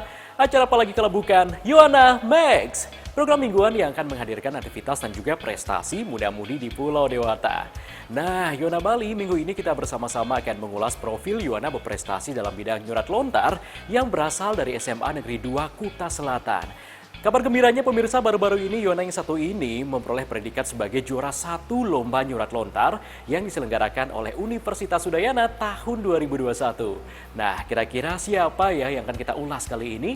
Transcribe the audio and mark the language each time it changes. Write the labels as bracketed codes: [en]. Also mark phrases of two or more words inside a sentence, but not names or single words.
[id] Acara apalagi kalau bukan Yona Max, program mingguan yang akan menghadirkan aktivitas dan juga prestasi muda-mudi di Pulau Dewata. Nah, Yona Bali, minggu ini kita bersama-sama akan mengulas profil Yona berprestasi dalam bidang nyurat lontar yang berasal dari SMA Negeri 2 Kuta Selatan. Kabar gembiranya pemirsa, baru-baru ini Yona yang satu ini memperoleh predikat sebagai juara satu lomba nyurat lontar yang diselenggarakan oleh Universitas Udayana tahun 2021. Nah, kira-kira siapa ya yang akan kita ulas kali ini?